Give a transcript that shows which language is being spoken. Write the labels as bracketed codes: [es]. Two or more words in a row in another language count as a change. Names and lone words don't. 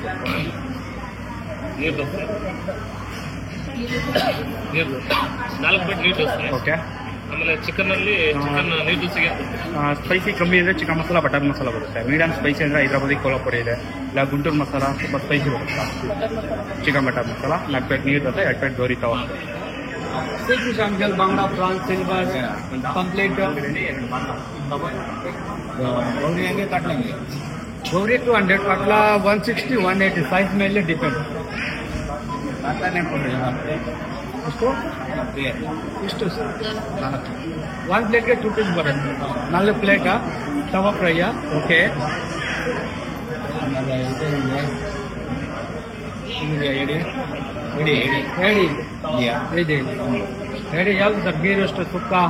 [kn] ನೀರು ದೋಸೆ 4 ಪ್ಲೇಟ್ ನೀರು ದೋಸೆ. ಓಕೆ. ಆಮೇಲೆ ಚಿಕನ್ ನೀರು ದೋಸೆಗೆ ಸ್ಪೈಸಿ ಕಮ್ಮಿ ಇದೆ ಚಿಕನ್ ಮಸಾಲ, ಬಟರ್ ಮಸಾಲ ಬರುತ್ತೆ. [en] medium spicy [kn] ಅಂದರೆ ಹೈದ್ರಾಬಾದಿ, ಕೋಲ್ಹಾಪುರಿ ಇದೆ. ಇಲ್ಲ ಗುಂಟೂರು ಮಸಾಲ ಸ್ವಲ್ಪ ಸ್ಪೈಸಿ ಬರುತ್ತೆ. ಚಿಕನ್ ಬಟರ್ ಮಸಾಲ 4 ಪ್ಲೇಟ್ ನೀರು ದೋಸೆ, 2 ಪ್ಲೇಟ್ ಗೋರಿ ತವಾ. [hi] शामगल बांगड़ा प्रॉन्स सिल्वर कंप्लीट गौरी काट लेंगे. [kn] गौरी 200, कटला 160, 180 साइज ಮೇಲೆ ಡಿಪೆಂಡ್. ಇಷ್ಟು ಸರ್ 1 ಪ್ಲೇಟ್ಗೆ 2 ಪೀಸ್ ಬರುತ್ತೆ. 4 ಪ್ಲೇಟಾ ತವಾ ಫ್ರೈಯ? ಓಕೆ. ಹೇಳಿ ಯಾವುದು ಸರ್? ಗೀ ರೋಸ್ಟ್, ಸುಕ್ಕ?